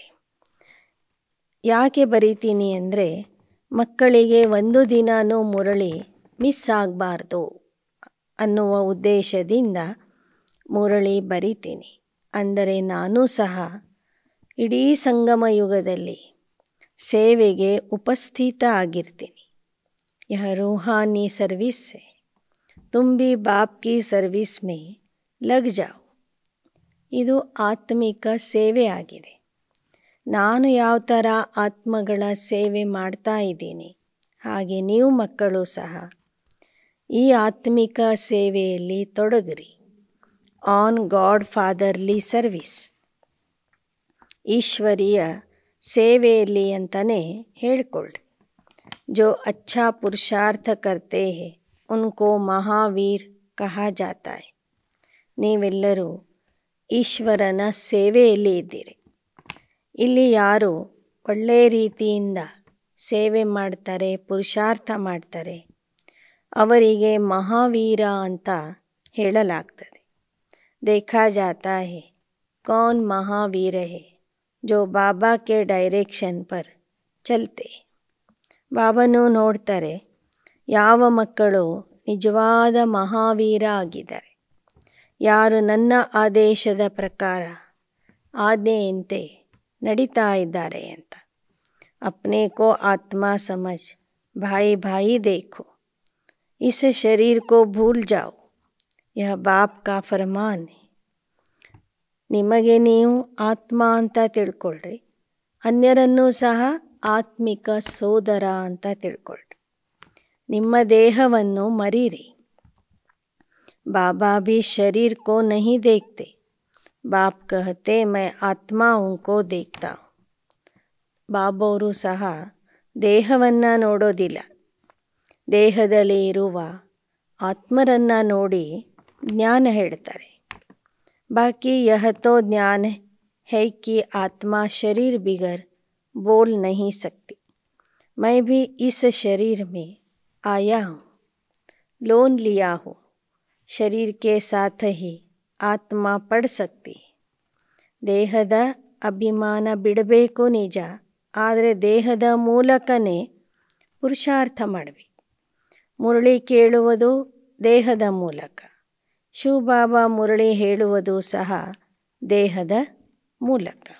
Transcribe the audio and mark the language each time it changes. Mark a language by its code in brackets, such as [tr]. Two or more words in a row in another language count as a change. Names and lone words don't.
[kn] ಯಾಕೆ ಬರಿತೀನಿ ಅಂದರೆ ಮಕ್ಕಳಿಗೆ ಒಂದು ದಿನವೂ ಮುರಳಿ ಮಿಸ್ ಆಗಬಾರ್ದು ಅನ್ನುವ ಉದ್ದೇಶದಿಂದ ಮುರಳಿ ಬರಿತೀನಿ. ಅಂದರೆ ನಾನು ಸಹ ಇಡೀ ಸಂಗಮ ಯುಗದಲ್ಲಿ ಸೇವೆಗೆ ಉಪಸ್ಥಿತ ಆಗಿರ್ತೀನಿ. [hi] यह रूहानी सर्विस है, तुम भी बाप की सर्विस में लग जाओ. [kn] ಇದು ಆತ್ಮಿಕ ಸೇವೆ ಆಗಿದೆ. ನಾನು ಯಾವ ಥರ ಆತ್ಮಗಳ ಸೇವೆ ಮಾಡ್ತಾ ಇದ್ದೀನಿ ಹಾಗೆ ನೀವು ಮಕ್ಕಳು ಸಹ ಈ ಆತ್ಮಿಕ ಸೇವೆಯಲ್ಲಿ ತೊಡಗಿರಿ. [en] On Godfatherly service, [kn] ಈಶ್ವರೀಯ ಸೇವೆಯಲ್ಲಿ ಅಂತಲೇ ಹೇಳ್ಕೊಳ್ರಿ. [hi] जो अच्छा पुरुषार्थ करते हैं उनको महावीर कहा जाता है. [kn] ನೀವೆಲ್ಲರೂ ಈಶ್ವರನ ಸೇವೆಯಲ್ಲಿ ಇದ್ದೀರಿ. ಇಲ್ಲಿ ಯಾರು ಒಳ್ಳೆಯ ರೀತಿಯಿಂದ ಸೇವೆ ಮಾಡ್ತಾರೆ, ಪುರುಷಾರ್ಥ ಮಾಡ್ತಾರೆ ಅವರಿಗೆ ಮಹಾವೀರ ಅಂತ ಹೇಳಲಾಗ್ತದೆ. [hi] देखा जाता है कौन महावीर है जो बाबा के डायरेक्शन पर चलते. [kn] ಬಾಬಾನು ನೋಡ್ತಾರೆ ಯಾವ ಮಕ್ಕಳು ನಿಜವಾದ ಮಹಾವೀರ ಆಗಿದ್ದಾರೆ, ಯಾರು ನನ್ನ ಆದೇಶದ ಪ್ರಕಾರ ಆಜ್ಞೆಯಂತೆ ನಡೀತಾ ಇದ್ದಾರೆ ಅಂತ. [hi] अपने को आत्मा समझ भाई भाई देखो, इस शरीर को भूल जाओ, यह बाप का फरमान है. [kn] ನಿಮಗೆ ನೀವು ಆತ್ಮ ಅಂತ ತಿಳ್ಕೊಳ್ರಿ, ಅನ್ಯರನ್ನೂ ಸಹ ಆತ್ಮಿಕ ಸೋದರ ಅಂತ ತಿಳ್ಕೊಳ್ರಿ. ನಿಮ್ಮ ದೇಹವನ್ನು ಮರೀರಿ. [hi] ಬಾಬಾ भी शरीर को नहीं देखते, बाप कहते मैं आत्माओं को देखता हूँ. [kn] ಬಾಬವರು ಸಹ ದೇಹವನ್ನು ನೋಡೋದಿಲ್ಲ, ದೇಹದಲ್ಲಿ ಇರುವ ಆತ್ಮರನ್ನು ನೋಡಿ ಜ್ಞಾನ ಹೇಳ್ತಾರೆ. [hi] बाकी यह तो ज्ञान है कि आत्मा शरीर बिगर बोल नहीं सकती. मैं भी इस शरीर में आया हूँ, लोन लिया हूँ. शरीर के साथ ही आत्मा पढ़ सकती. [kn] ದೇಹದ ಅಭಿಮಾನ ಬಿಡಬೇಕು ನಿಜ, ಆದರೆ ದೇಹದ ಮೂಲಕನೇ ಪುರುಷಾರ್ಥ ಮಾಡಬೇಕು. ಮುರಳಿ ಕೇಳುವುದು ದೇಹದ ಮೂಲಕ, ಶಿವಬಾಬಾ ಮುರಳಿ ಹೇಳುವುದು ಸಹ ದೇಹದ ಮೂಲಕ.